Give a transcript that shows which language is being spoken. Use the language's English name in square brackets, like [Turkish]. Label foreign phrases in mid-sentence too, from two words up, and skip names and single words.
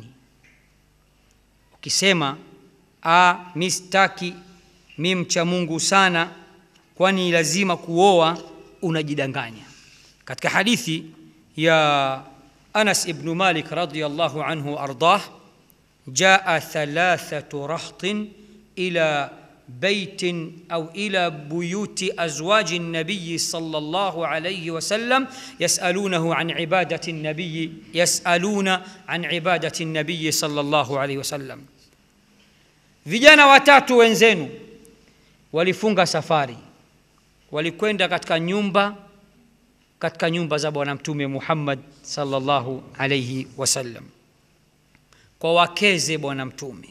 [Swahili] Ukisema mistaki, mimi mcha Mungu sana, kwani lazima kuoa, unajidanganya. Katika hadithi ya Anas ibn Malik [Arabic] رضي الله عنه أرضاه جاء 3 رهط إلى بيت أو إلى بيوت أزواج النبي صلى الله عليه وسلم يسألون عن عبادة النبي صلى الله عليه وسلم. [Swahili] Vijana watatu wenzenu walifunga safari, walikwenda katika nyumba za bwana mtume Muhammad [Arabic] صلى الله عليه وسلم, [Swahili] kwa wakeze bwana mtume.